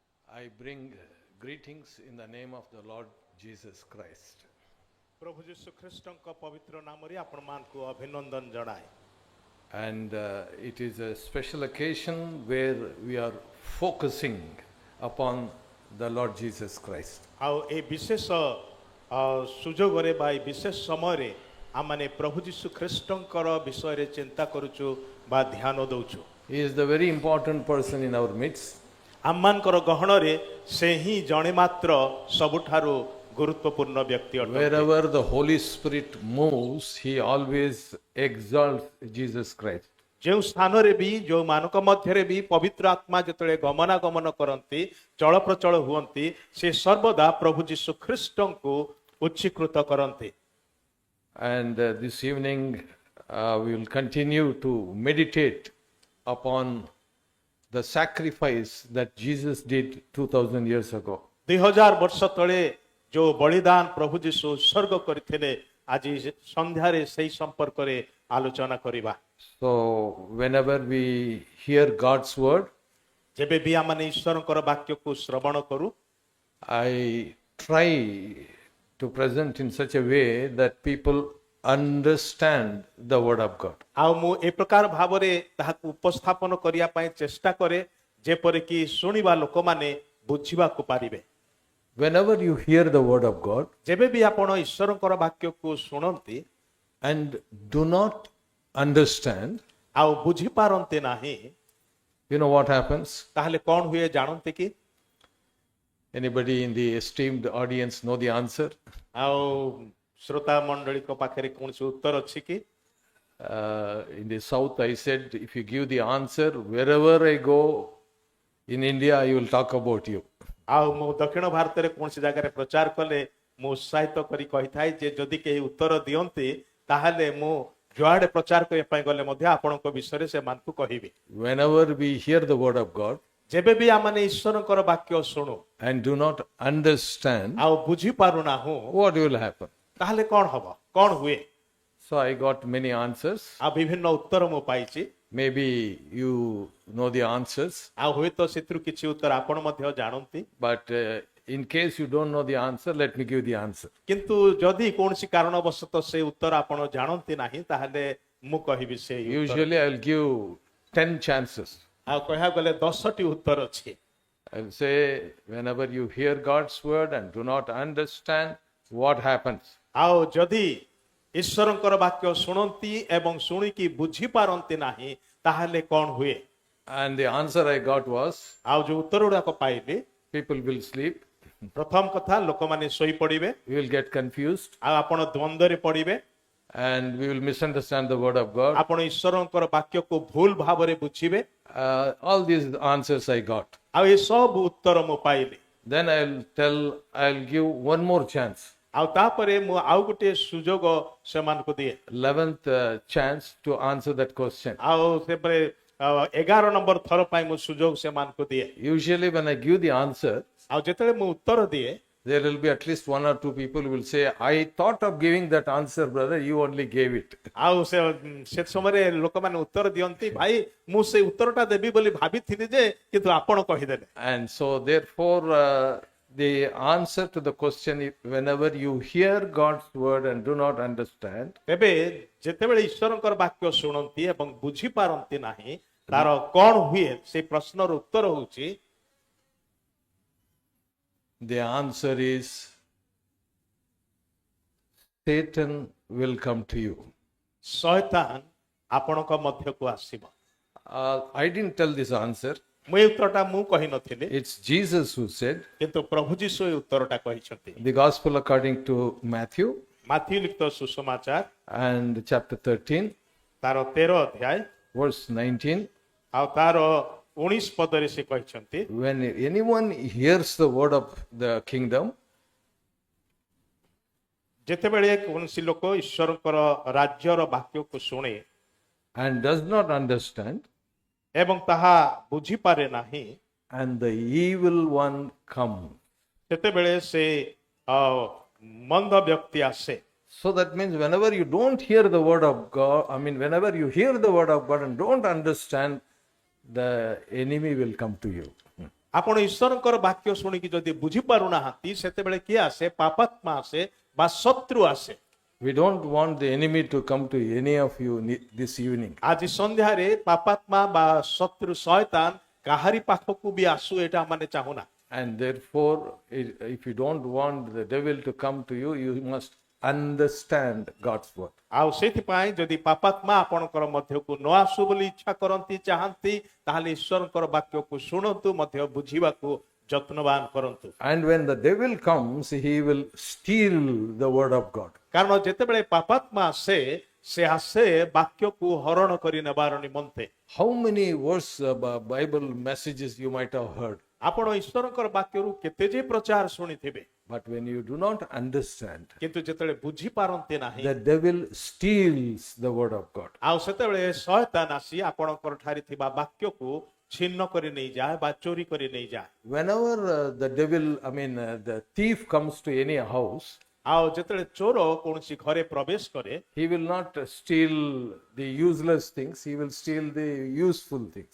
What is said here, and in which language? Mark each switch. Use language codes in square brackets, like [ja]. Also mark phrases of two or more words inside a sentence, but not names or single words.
[en] I bring greetings in the name of the Lord Jesus Christ. [or] ପ୍ରଭୁ ଯୀଶୁ ଖ୍ରୀଷ୍ଟଙ୍କ ପବିତ୍ର ନାମରେ ଆପଣମାନଙ୍କୁ ଅଭିନନ୍ଦନ ଜଣାଏ। [en] And it is a special occasion where we are focusing upon the Lord Jesus Christ. [or] ଆଉ ଏ ବିଶେଷ ସୁଯୋଗରେ ବା ଏ ବିଶେଷ ସମୟରେ ଆମମାନେ ପ୍ରଭୁ ଯୀଶୁ ଖ୍ରୀଷ୍ଟଙ୍କର ବିଷୟରେ ଚିନ୍ତା କରୁଛୁ ବା ଧ୍ୟାନ ଦଉଛୁ। [en] He is the very important person in our midst. [or] ଆମମାନଙ୍କର ଗହଣରେ ସେ ହିଁ ଜଣେ ମାତ୍ର ସବୁଠାରୁ ଗୁରୁତ୍ୱପୂର୍ଣ୍ଣ ବ୍ୟକ୍ତି ଅଟନ୍ତି। [en] Wherever the Holy Spirit moves, he always exalts Jesus Christ. [or] ଯେଉଁ ସ୍ଥାନରେ ବି ଯେଉଁମାନଙ୍କ ମଧ୍ୟରେ ବି ପବିତ୍ର ଆତ୍ମା ଯେତେବେଳେ ଗମନାଗମନ କରନ୍ତି ଚଳପ୍ରଚଳ ହୁଅନ୍ତି ସେ ସର୍ବଦା ପ୍ରଭୁ ଯୀଶୁ ଖ୍ରୀଷ୍ଟଙ୍କୁ ଉଚ୍ଚୀକୃତ କରନ୍ତି। [en] And this evening we will continue to meditate upon the sacrifice that Jesus did 2000 years ago. [or] 2000 ବର୍ଷ ତଳେ ଯେଉଁ ବଳିଦାନ ପ୍ରଭୁ ଯୀଶୁ ଉତ୍ସର୍ଗ କରିଥିଲେ ଆଜି ସନ୍ଧ୍ୟାରେ ସେହି ସମ୍ପର୍କରେ ଆଲୋଚନା କରିବା। [en] So whenever we hear God's word, [or] ଯେବେ ବି ଆମମାନେ ଈଶ୍ୱରଙ୍କର ବାକ୍ୟକୁ ଶ୍ରବଣ କରୁ [en] I try to present in such a way that people understand the word of God. [or] ଆଉ ମୁଁ ଏ ପ୍ରକାର ଭାବରେ ତାହାକୁ ଉପସ୍ଥାପନ କରିବା ପାଇଁ ଚେଷ୍ଟା କରେ ଯେପରିକି ଶୁଣିବା ଲୋକମାନେ ବୁଝିବାକୁ ପାରିବେ। [en] Whenever you hear the word of God [or] ଯେବେ ବି ଆପଣ ଈଶ୍ୱରଙ୍କର ବାକ୍ୟକୁ ଶୁଣନ୍ତି [en] and do not understand, [or] ଆଉ ବୁଝିପାରନ୍ତି ନାହିଁ [en] you know what happens? [or] ତାହେଲେ କ'ଣ ହୁଏ ଜାଣନ୍ତି କି? [en] Anybody in the esteemed audience know the answer? [or] ଆଉ ଶ୍ରୋତା ମଣ୍ଡଳୀଙ୍କ ପାଖରେ କୌଣସି ଉତ୍ତର ଅଛି କି? [en] In the south, I said, if you give the answer, wherever I go in India, I will talk about you. [or] ଆଉ ମୁଁ ଦକ୍ଷିଣ ଭାରତରେ କୌଣସି ଜାଗାରେ ପ୍ରଚାର କଲେ ମୁଁ ଉତ୍ସାହିତ କରି କହିଥାଏ ଯେ ଯଦି କେହି ଉତ୍ତର ଦିଅନ୍ତି ତାହେଲେ ମୁଁ ଯୁଆଡ଼େ ପ୍ରଚାର କରିବା ପାଇଁ ଗଲେ ମଧ୍ୟ ଆପଣଙ୍କ ବିଷୟରେ ସେମାନଙ୍କୁ କହିବି। [en] Whenever we hear the word of God [or] ଯେବେ ବି ଆମମାନେ ଈଶ୍ୱରଙ୍କର ବାକ୍ୟ ଶୁଣୁ [en] and do not understand, [or] ଆଉ ବୁଝିପାରୁନାହୁଁ [en] what will happen? [or] ତାହେଲେ କ'ଣ ହବ? କ'ଣ ହୁଏ? [en] So I got many answers. [or] ଆଉ ବିଭିନ୍ନ ଉତ୍ତର ମୁଁ ପାଇଛି। [en] Maybe you know the answers, [or] ଆଉ ହୁଏତ ସେଥିରୁ କିଛି ଉତ୍ତର ଆପଣ ମଧ୍ୟ ଜାଣନ୍ତି [en] but in case you don't know the answer, let me give the answer. [or] କିନ୍ତୁ ଯଦି କୌଣସି କାରଣବଶତଃ ସେ ଉତ୍ତର ଆପଣ ଜାଣନ୍ତି ନାହିଁ ତାହେଲେ ମୁଁ କହିବି ସେଇ ଉତ୍ତର। [en] Usually I will give 10 chances. [or] ଆଉ କହିବାକୁ ଗଲେ 10ଟି ଉତ୍ତର ଅଛି। [en] I will say, whenever you hear God's word and do not understand, what happens? [or] ଆଉ ଯଦି ଈଶ୍ୱରଙ୍କର ବାକ୍ୟ ଶୁଣନ୍ତି ଏବଂ ଶୁଣିକି ବୁଝିପାରନ୍ତି ନାହିଁ ତାହେଲେ କ'ଣ ହୁଏ? [en] And the answer I got was, [or] ଆଉ ଯୋଉ ଉତ୍ତର ଗୁଡାକ ପାଇଲି [en] people will sleep, [or] ପ୍ରଥମ କଥା ଲୋକମାନେ ଶୋଇପଡ଼ିବେ [en] we will get confused, [or] ଆଉ ଆପଣ ଦ୍ୱନ୍ଦ୍ୱରେ ପଡ଼ିବେ [en] and we will misunderstand the word of God. [or] ଆପଣ ଈଶ୍ୱରଙ୍କର ବାକ୍ୟକୁ ଭୁଲ ଭାବରେ ବୁଝିବେ। [en] All these answers I got. [or] ଆଉ ଏ ସବୁ ଉତ୍ତର ମୁଁ ପାଇଲି। [en] Then I'll give one more chance, [or] ଆଉ ତାପରେ ମୁଁ ଆଉ ଗୋଟିଏ ସୁଯୋଗ ସେମାନଙ୍କୁ ଦିଏ [en] 11th chance to answer that question. [or] ଆଉ ସେପରେ 11 ନମ୍ବର ଥର ପାଇଁ ମୁଁ ସୁଯୋଗ ସେମାନଙ୍କୁ ଦିଏ। [en] Usually when I give the answer, [or] ଆଉ ଯେତେବେଳେ ମୁଁ ଉତ୍ତର ଦିଏ [en] there will be at least one or two people who will say, I thought of giving that answer, brother, you only gave it. [or] ଆଉ ସେ ସମୟରେ ଲୋକମାନେ ଉତ୍ତର ଦିଅନ୍ତି ଭାଇ ମୁଁ ସେ ଉତ୍ତରଟା ଦେବି ବୋଲି ଭାବିଥିଲି ଯେ କିନ୍ତୁ ଆପଣ କହିଦେଲେ। [en] And so therefore the answer to the question, whenever you hear God's word and do not understand, [or] ତେବେ ଯେତେବେଳେ ଈଶ୍ୱରଙ୍କର ବାକ୍ୟ ଶୁଣନ୍ତି ଏବଂ ବୁଝିପାରନ୍ତି ନାହିଁ ତାର କ'ଣ ହୁଏ ସେ ପ୍ରଶ୍ନର ଉତ୍ତର ହେଉଛି [en] the answer is Satan will come to you. [or] ଶୟତାନ ଆପଣଙ୍କ ମଧ୍ୟକୁ ଆସିବ। [en] I didn't tell this answer. [or] ମୁଁ ଏ ଉତ୍ତରଟା ମୁଁ କହିନଥିଲି [en] It's Jesus who said, [or] କିନ୍ତୁ ପ୍ରଭୁ ଯୀଶୁ ଏ ଉତ୍ତରଟା କହିଛନ୍ତି। [en] the gospel according to Matthew [or] ମାଥ୍ୟୁ ଲିଖିତ ସୁସମାଚାର [en] and chapter 13, [or] ତାର 13 ଅଧ୍ୟାୟ [en] verse 19. [or] ଆଉ ତାର 19 ପଦରେ ସେ କହିଛନ୍ତି [en] When anyone hears the word of the kingdom [or] ଯେତେବେଳେ କୌଣସି ଲୋକ ଈଶ୍ୱରଙ୍କର ରାଜ୍ୟର ବାକ୍ୟକୁ ଶୁଣେ [en] and does not understand, [or] ଏବଂ ତାହା ବୁଝିପାରେ ନାହିଁ [en] and the evil one comes. [or] ସେତେବେଳେ ସେ ମନ୍ଦ ବ୍ୟକ୍ତି ଆସେ। [en] So that means whenever you don't hear the word of God, whenever you hear the word of God and don't understand, the enemy will come to you. [or] ଆପଣ ଈଶ୍ୱରଙ୍କର ବାକ୍ୟ ଶୁଣିକି ଯଦି ବୁଝି ପାରୁନାହାନ୍ତି ସେତେବେଳେ କିଏ ଆସେ? ପାପାତ୍ମା ଆସେ ବା ଶତ୍ରୁ ଆସେ। [en] We don't want the enemy to come to any of you this evening. [or] ଆଜି ସନ୍ଧ୍ୟାରେ ପାପାତ୍ମା ବା ଶତ୍ରୁ ଶୟତାନ କାହାରି ପାଖକୁ ବି ଆସୁ ଏଇଟା ମାନେ ଚାହୁଁନା। [en] And therefore, if you don't want the devil to come to you, you must understand God's word. [or] ଆଉ ସେଥିପାଇଁ ଯଦି ପାପାତ୍ମା ଆପଣଙ୍କର ମଧ୍ୟକୁ ନ ଆସୁ ବୋଲି ଇଚ୍ଛା କରନ୍ତି ଚାହାନ୍ତି ତାହେଲେ ଈଶ୍ୱରଙ୍କର ବାକ୍ୟକୁ ଶୁଣନ୍ତୁ ମଧ୍ୟ ବୁଝିବାକୁ ଯତ୍ନବାନ କରନ୍ତୁ। [en] And when the devil comes, he will steal the word of God. [or] କାରଣ ଯେତେବେଳେ ପାପାତ୍ମା ଆସେ ସେ ଆସେ ବାକ୍ୟକୁ ହରଣ କରି ନେବାର ନିମନ୍ତେ। [en] How many verse Bible messages you might have heard, [or] ଆପଣ ଈଶ୍ୱରଙ୍କର ବାକ୍ୟରୁ କେତେ ଯେ ପ୍ରଚାର ଶୁଣିଥିବେ, [en] but when you do not understand, [or] କିନ୍ତୁ ଯେତେବେଳେ ବୁଝି ପାରନ୍ତି ନାହିଁ [en] the devil steals the word of God. [or] ଆଉ ସେତେବେଳେ ଶୟତାନ ଆସି ଆପଣଙ୍କର ଠାରେ ଥିବା ବାକ୍ୟକୁ ଛିନ୍ନ କରି ନେଇଯାଏ ବା ଚୋରି କରି ନେଇଯାଏ। [en] Whenever the thief comes to any house, [or] ଆଉ ଯେତେବେଳେ ଚୋର କୌଣସି ଘରେ ପ୍ରବେଶ କରେ [en] he will not steal the useless things, he will steal the useful things.